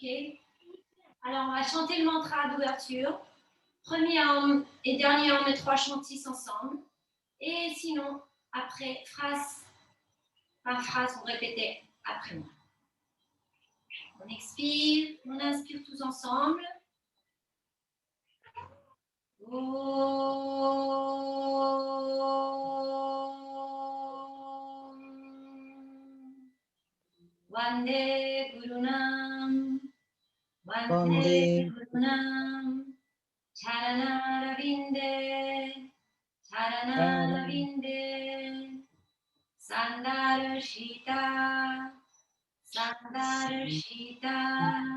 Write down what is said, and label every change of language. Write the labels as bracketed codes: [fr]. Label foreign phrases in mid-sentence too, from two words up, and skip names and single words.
[fr] Alors, on va chanter le mantra d'ouverture. Premier homme et dernier homme et 3 chantis ensemble. Et sinon, après, phrase par phrase, vous répétez après moi. On expire, on inspire tous ensemble. [sa] Vande Gurunam, Vande Gurunam, Charanarvinde, Charanarvinde, Sandarshita, Sandarshita,